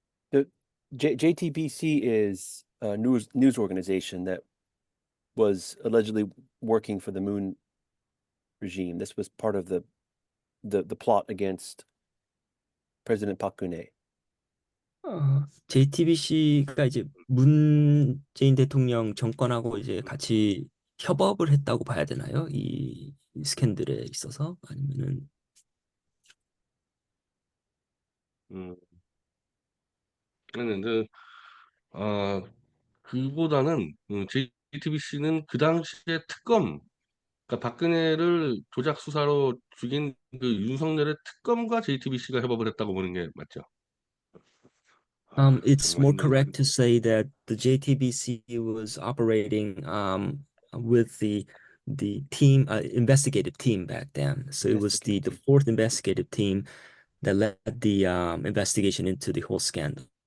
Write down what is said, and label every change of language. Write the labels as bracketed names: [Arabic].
[English] The JTBC is a news organization that was allegedly working for the Moon regime. This was part of the plot against President Park Geun-hye. [Korean] JTBC가 이제 문재인 대통령 정권하고 이제 같이 협업을 했다고 봐야 되나요? 이 스캔들에 있어서 아니면은 그랬는데 그보다는 JTBC는 그 당시에 특검, 그러니까 박근혜를 조작 수사로 죽인 그 윤석열의 특검과 JTBC가 협업을 했다고 보는 게 맞죠? [English] It's more [Korean] 말씀드린 [English] correct to say that the JTBC was operating with the team investigative team back then. So it was the Investigative team. fourth investigative team that led the investigation into the whole scandal.